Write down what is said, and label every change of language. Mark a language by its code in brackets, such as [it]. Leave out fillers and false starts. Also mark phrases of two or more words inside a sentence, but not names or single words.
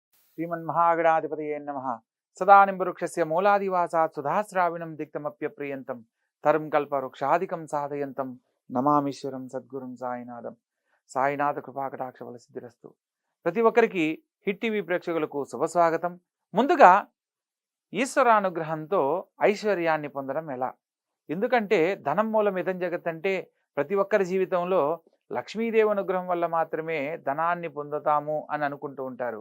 [sa] श्रीमन्महागणाधिपतये नमः। सदानिम्बवृक्षस्य मूलादिवासात् सुधास्राविणं दिक्तमप्यप्रियन्तं तरुं कल्पवृक्षादिकं साधयन्तं నమామీశ్వరం సద్గురుం సాయినాథం. సాయినాథ కృపాకటాక్ష సిద్ధిరస్తు. [te] ప్రతి ఒక్కరికి హిట్ టీవీ ప్రేక్షకులకు శుభస్వాగతం. ముందుగా ఈశ్వరానుగ్రహంతో ఐశ్వర్యాన్ని పొందడం ఎలా? ఎందుకంటే [sa] ధనం మూలం ఇదం జగత్ [te] అంటే ప్రతి ఒక్కరి జీవితంలో లక్ష్మీదేవి అనుగ్రహం వల్ల మాత్రమే ధనాన్ని పొందుతాము అని అనుకుంటూ ఉంటారు.